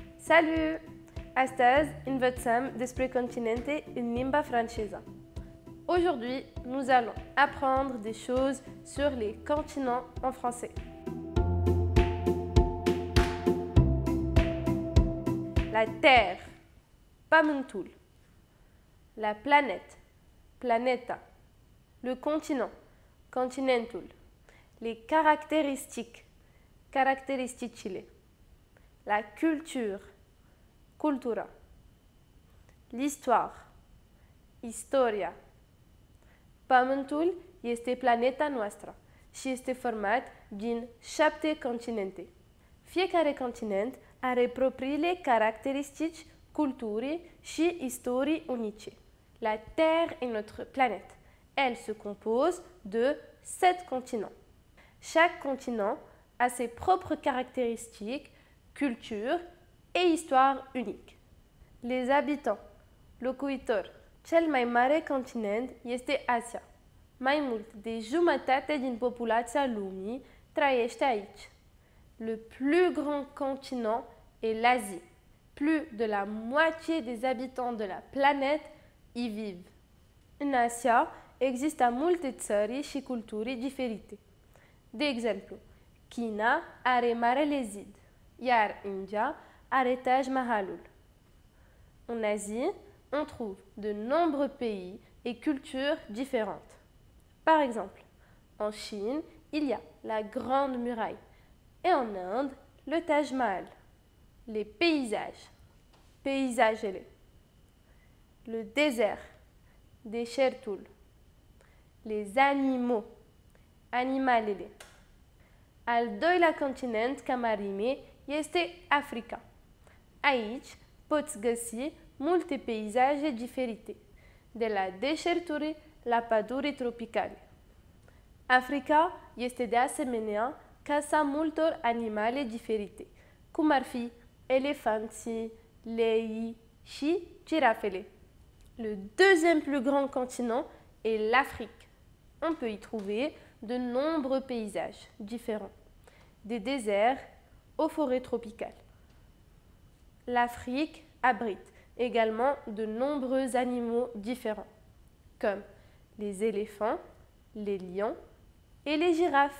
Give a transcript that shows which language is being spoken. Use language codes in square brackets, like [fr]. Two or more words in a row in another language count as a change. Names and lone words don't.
[ro] Salut! Astăzi învățăm despre continente în limba franceză. [fr] Aujourd'hui, nous allons apprendre des choses sur les continents en français. La Terre, pământul. La planète, planeta. Le continent, continentul. Les caractéristiques, caracteristicile. La culture, cultura. L'histoire, [ro] istoria. Pământul este planeta noastră și este format din 7 continente. Fiecare continent are propriile caracteristici, culturi și istorii unice. [fr] La Terre est notre planète. Elle se compose de 7 continents. Chaque continent a ses propres caractéristiques, culture et histoire unique. Les habitants, [ro] locuitori. Cel mai mare continent este Asia. Mai mult de jumătate din populația lumii trăiește aici. [fr] Le plus grand continent est l'Asie. Plus de la moitié des habitants de la planète y vivent. [ro] În Asia există multe țări și culturi diferite. De exemplu, China are Marele Zid, iar India are Taj Mahalul. [fr] En Asie, on trouve de nombreux pays et cultures différentes. Par exemple, en Chine, il y a la Grande Muraille et en Inde, le Taj Mahal. Les paysages, peisagele. Le désert, deșertul. Les animaux, [ro] animalele. Al doilea continent ca mărime este Africa. Aici poți găsi multe peisaje diferite, de la deșerturi la păduri tropicale. Africa este de asemenea casa multor animale diferite, cum ar fi elefanții, leii și girafele. [fr] Le deuxième plus grand continent est l'Afrique. On peut y trouver de nombreux paysages différents, des déserts aux forêts tropicales. L'Afrique abrite également de nombreux animaux différents, comme les éléphants, les lions et les girafes.